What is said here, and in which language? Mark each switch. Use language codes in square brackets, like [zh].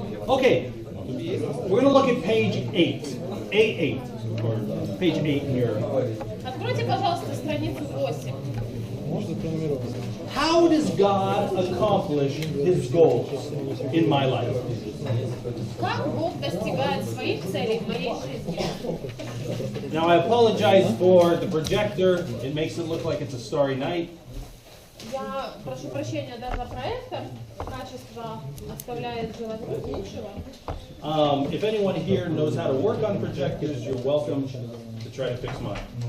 [en] Okay, we're going to look at page 8. A8. Or page 8 here. [ru] Откройте, пожалуйста, страницу 8. Можно пронумеровать. [en] How does God accomplish His goals in my life? [ru] Как Бог достигает своих целей в моей жизни? [en] Now I apologize for the projector. It makes it look like it's a starry night. [ru] Я прошу прощения даже за проектор. Качество оставляет желать лучшего. [en] If anyone here knows how to work on projectors, you're welcome to try to fix mine.